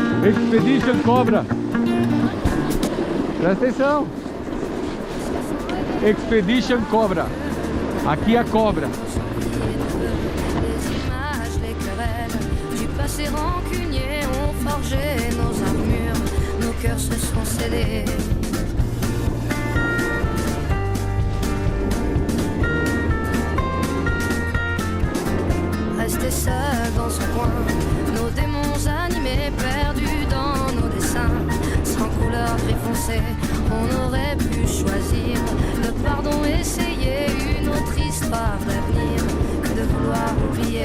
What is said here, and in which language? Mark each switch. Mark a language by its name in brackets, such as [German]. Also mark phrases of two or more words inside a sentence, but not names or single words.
[Portuguese] Expedition Cobra. Presta atenção. Expedition Cobra. Aqui a cobra. [French] Du passé rancunier ont forgé nos armures, nos cœurs se sont scellés. Resté seul dans son coin, nos démons animés, perdus dans nos dessins, sans couleur gris foncé, on aurait pu choisir le pardon, essayer une autre histoire d'avenir que de vouloir oublier.